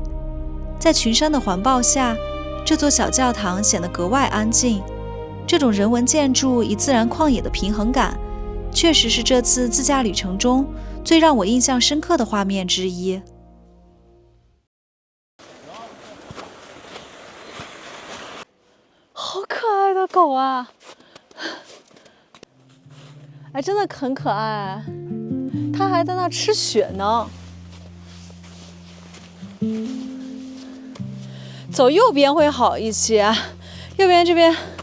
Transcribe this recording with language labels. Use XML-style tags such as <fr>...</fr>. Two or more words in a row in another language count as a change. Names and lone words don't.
<zh>在群山的環抱下，這座小教堂顯得格外安靜。這種人文建築與自然曠野的平衡感，確實是這次自駕旅程中最讓我印象深刻的畫面之一。好可愛的狗啊！哎，真的很可愛，它還在那吃雪呢。走右邊会好一些，右邊這邊。</zh>